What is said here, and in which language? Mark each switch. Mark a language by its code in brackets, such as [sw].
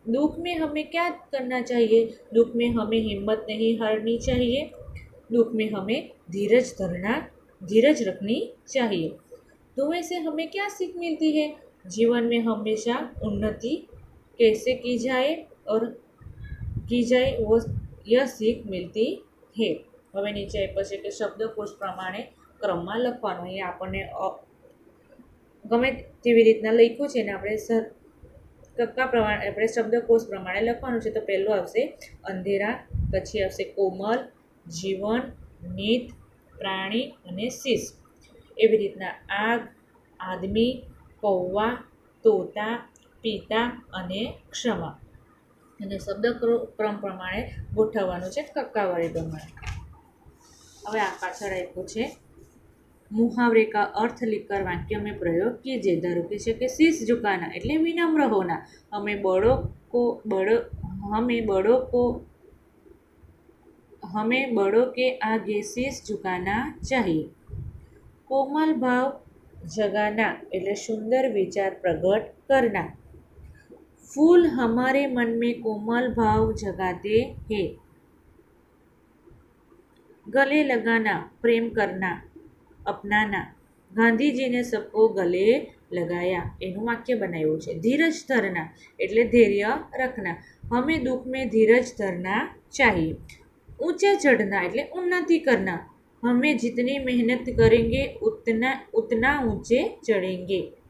[hi] दुख में हमें क्या करना चाहिए? दुख में हमें हिम्मत नहीं हारनी चाहिए। दुख में हमें धीरज रखनी चाहिए। धुएं से हमें क्या सीख मिलती है? जीवन में हमेशा उन्नति कैसे और की जाए वो यह सीख मिलती है। [gu] હવે નીચે આપ્યો છે કે શબ્દકોશ પ્રમાણે ક્રમમાં લખવાનું. અહીંયા આપણને ગમે તેવી રીતના લખ્યું છે ને આપણે કક્કા પ્રમાણે આપણે શબ્દકોશ પ્રમાણે લખવાનું છે. તો પહેલું આવશે અંધેરા, પછી આવશે કોમલ, જીવન, નીત, પ્રાણી અને શીશ. એવી રીતના આગ, આદમી, કૌવા, તોતા, પિતા અને ક્ષમા. અને શબ્દક્રમ પ્રમાણે ગોઠવવાનું છે કક્કાવાળી પ્રમાણે. હવે આ પાછળ આપ્યું છે [hi] मुहावरे का अर्थ लिखकर वाक्य में प्रयोग कीजिए. [gu] ધારો કે છે કે [hi] शीश झुकाना [gu] એટલે [hi] विनम्र होना. हमें बड़ों के आगे शीश झुकाना चाहिए. कोमल भाव जगाना એટલે सुंदर विचार प्रकट करना. फूल हमारे मन में कोमल भाव जगाते हैं. गले लगाना प्रेम करना, अपनाना. [gu] ગાંધીજી ને [hi] સબકો ગલે લગાયા [gu] એનું વાક્ય બનાવ્યું છે. [hi] ધીરજ ધરના [gu] એટલે [hi] ધૈર્ય રખના. હમે દુઃખ में धीरज धरना चाहिए. ऊंचे चढ़ना એટલે उन्नति करना. हमें जितनी मेहनत करेंगे उतना ऊंचे चढ़ेंगे.